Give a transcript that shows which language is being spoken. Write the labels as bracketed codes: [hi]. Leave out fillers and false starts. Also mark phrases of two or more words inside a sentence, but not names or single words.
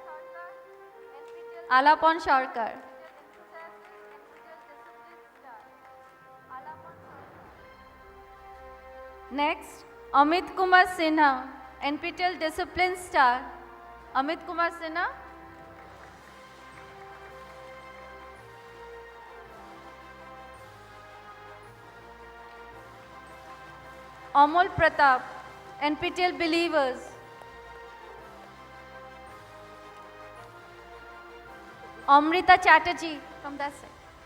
[en] Alapan Sarkar. Next, Amit Kumar Sinha, NPTEL Discipline Star. Amit Kumar Sinha. Amol Pratap, NPTEL Believers. Amrita Chatterjee from that side.